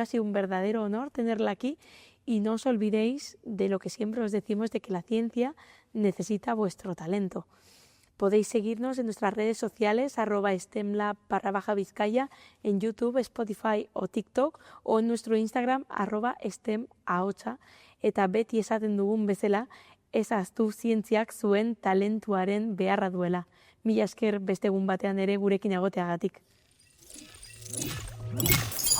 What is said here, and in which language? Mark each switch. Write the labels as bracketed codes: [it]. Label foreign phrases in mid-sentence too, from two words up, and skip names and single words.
[es] Ha sido un verdadero honor tenerla aquí, y no os olvidéis de lo que siempre os decimos, de que la ciencia necesita vuestro talento. Podéis seguirnos en nuestras redes sociales, @STEMlab_Vizcaya, en YouTube, Spotify o TikTok, o en nuestro Instagram, [eu] @STEMahotsa, eta beti esaten dugun bezala, ez ahaztu zientziak zuen talentuaren beharra duela. Mila esker beste egun batean ere gurekin egoteagatik.